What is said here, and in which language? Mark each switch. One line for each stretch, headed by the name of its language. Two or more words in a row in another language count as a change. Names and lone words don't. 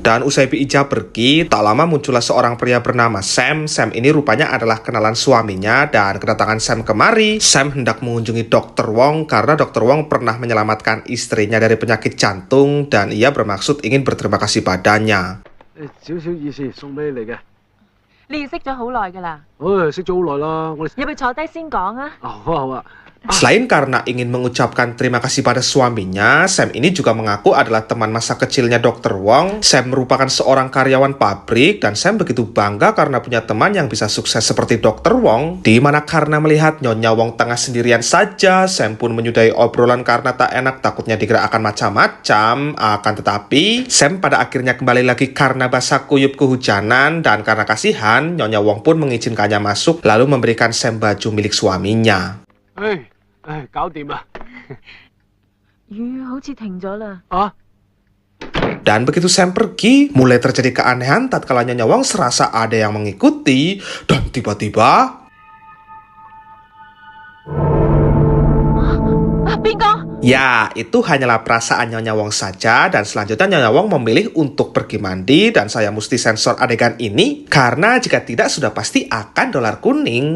Indonesian: Dan usai Bi Ija pergi, tak lama muncullah seorang pria bernama Sam. Sam ini rupanya adalah kenalan suaminya, dan kedatangan Sam kemari, Sam hendak mengunjungi Dr. Wong karena Dr. Wong pernah menyelamatkan istrinya dari penyakit jantung, dan ia bermaksud ingin berterima kasih padanya.
Cantonese: 少少意思送俾你嚟嘅。你識咗好耐㗎啦，識咗好耐啦，我哋入去坐低先講啊。好啊好啊。
Indonesian: Selain karena ingin mengucapkan terima kasih pada suaminya, Sam ini juga mengaku adalah teman masa kecilnya Dr. Wong. Sam merupakan seorang karyawan pabrik, dan Sam begitu bangga karena punya teman yang bisa sukses seperti Dr. Wong. Di mana karena melihat Nyonya Wong tengah sendirian saja, Sam pun menyudahi obrolan karena tak enak takutnya dikira akan macam-macam. Akan tetapi, Sam pada akhirnya kembali lagi karena basah kuyup kehujanan, dan karena kasihan, Nyonya Wong pun mengizinkannya masuk lalu memberikan Sam baju milik suaminya.
Cantonese: 搞掂啦。雨好似停咗啦。
Indonesian: Dan begitu Sam pergi, mulai terjadi keanehan tatkala Nyonya Wong serasa ada yang mengikuti, dan tiba-tiba
Cantonese: 邊個？
Indonesian: ya, itu hanyalah perasaan Nyonya Wong saja, dan selanjutnya Nyonya Wong memilih untuk pergi mandi, dan saya mesti sensor adegan ini karena jika tidak sudah pasti akan dolar kuning.